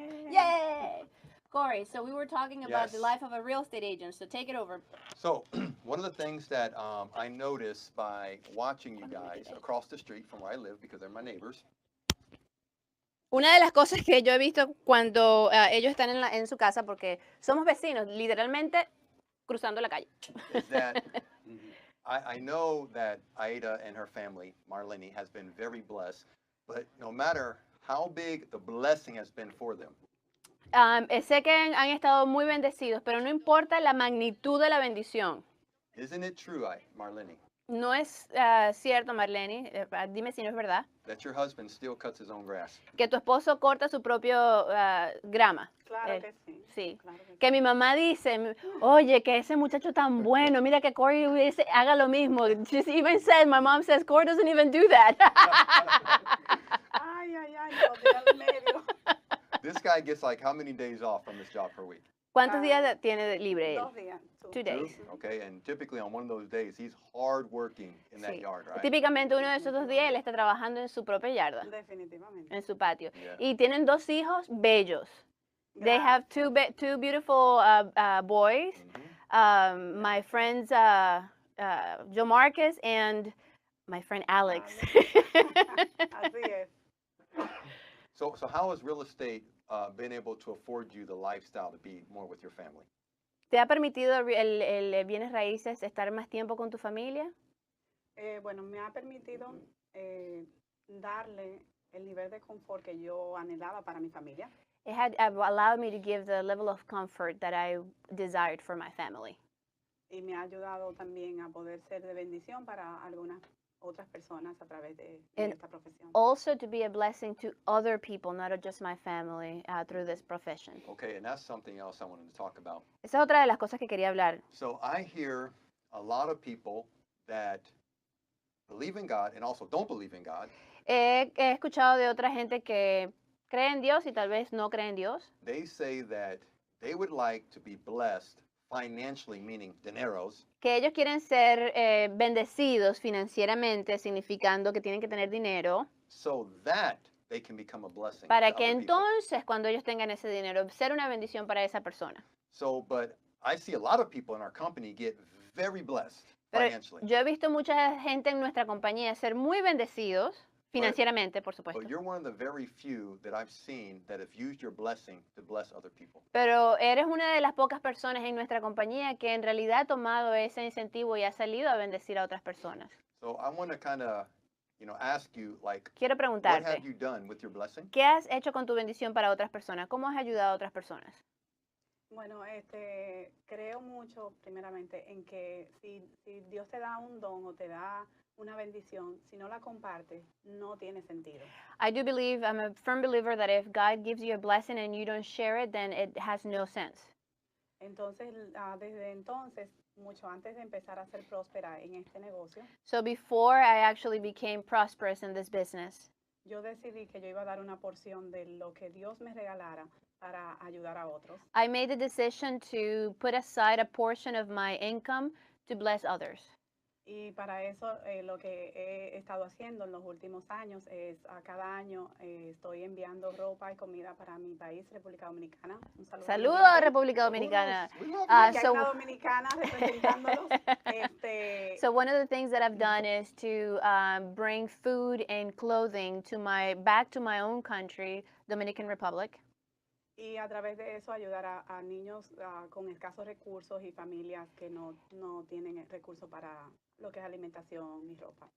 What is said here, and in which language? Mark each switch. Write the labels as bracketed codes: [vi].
[en] Yay! Cory, so we were talking about the Yes. life of a real estate agent, so take it over. So, one of the things that I noticed by watching you guys across the street from where I live, because they're my neighbors, [es] Una de las cosas que yo he visto cuando ellos están en su casa, porque somos vecinos, literalmente cruzando la calle. [en] is that I know that Aida and her family, Marleny, has been very blessed, but no matter how big the blessing has been for them, [es] Sé que han estado muy bendecidos, pero no importa la magnitud de la bendición. [en] isn't it true, Marleny, [es] No es cierto, Marleny, dime si no es verdad, [en] that your husband still cuts his own grass? [es] que tu esposo corta su propio grama. Claro que sí. Sí. Claro que sí. Que mi mamá dice, oye, que ese muchacho tan bueno, mira que Cory haga lo mismo. [en] She even said, my mom says, Cory doesn't even do that. [es] Ay, lo de al medio. [en] This guy gets like how many days off from his job per week? [es] ¿Cuántos días tiene de libre él? 2 días. [en] 2 days. Okay, and typically on one of those days, he's hard working in that [es] Sí. [en] yard, right? [es] Típicamente uno de esos 2 días él está trabajando en su propia yarda, Definitivamente. en su patio. [en] Yeah. [es] Y tienen 2 hijos bellos. [en] They have two beautiful boys. Mhm. My friends Joe Marcus and my friend Alex. [es] Así es. [en] So how has real estate been able to afford you the lifestyle to be more with your family? [es] ¿Te ha permitido el bienes raíces estar más tiempo con tu familia? Bueno, me ha permitido darle el nivel de confort que yo anhelaba para mi familia. [en] It had allowed me to give the level of comfort that I desired for my family. [es] Y me ha ayudado también a poder ser de bendición para algunas otras personas a través de [en] And [es] esta profesión. [en] Also to be a blessing to other people, not just my family, through this profession. Okay, and that's something else I wanted to talk about. [es] Esa es otra de las cosas que quería hablar. [en] So I hear a lot of people that believe in God and also don't believe in God. [es] He escuchado de otra gente que cree en Dios y tal vez no cree en Dios. [en] They say that they would like to be blessed financially, meaning dineros, [es] Que ellos quieren ser bendecidos financieramente, significando que tienen que tener dinero, [en] so that they can become a blessing. [es] para [en] to [es] que [en] other people. [es] entonces cuando ellos tengan ese dinero, ser una bendición para esa persona. [en] So, but I see a lot of people in our company get very blessed [es] Pero [en] financially. [es] yo he visto mucha gente en nuestra compañía ser muy bendecidos financieramente, por supuesto. [en] But you're one of the very few that I've seen that have used your blessing to bless other people. [es] Pero eres una de las pocas personas en nuestra compañía que en realidad ha tomado ese incentivo y ha salido a bendecir a otras personas. [en] So I want to kind of, ask you, like, [es] Quiero [en] what [es] preguntarte, [en] have you done with your blessing? [es] ¿qué has hecho con tu bendición para otras personas? ¿Cómo has ayudado a otras personas? Bueno, creo mucho primeramente en que si Dios te da un don o te da una bendición, si no la compartes, no tiene sentido. [en] I do believe, I'm a firm believer that if God gives you a blessing and you don't share it, then it has no sense. [es] Entonces, desde entonces, mucho antes de empezar a ser próspera en este negocio, [en] So before I actually became prosperous in this business, [es] yo decidí que yo iba a dar una porción de lo que Dios me regalara para ayudar a otros. [en] I made the decision to put aside a portion of my income to bless others. [es] Y para eso lo que he estado haciendo en los últimos años es a cada año estoy enviando ropa y comida para mi país, República Dominicana. Un saludo. Saludos a República Dominicana. Aquí hay una dominicana representándolos. [en] So one of the things that I've done is to bring food and clothing to back to my own country, Dominican Republic. [es] Y a través de eso ayudar a niños con escasos recursos y familias que no tienen recursos para lo que es alimentación y ropa.